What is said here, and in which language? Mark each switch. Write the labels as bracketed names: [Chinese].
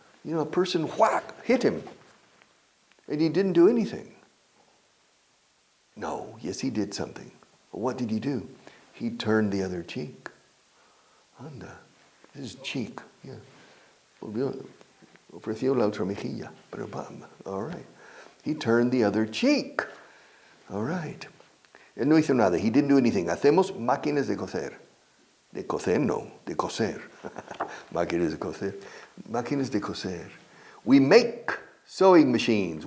[English] A person hit him. And he didn't do anything. No, yes, he did something. But what did he do? He turned the other cheek. Anda, his cheek, yeah. [Spanish] Ofreció la otra mejilla. [English] All right. He turned the other cheek. All right. [Spanish] Él no hizo nada. [English] He didn't do anything. [Spanish] Hacemos máquinas de coser. De coser, no. De coser. Máquinas de coser. Máquinas de coser. [English] We make sewing machines.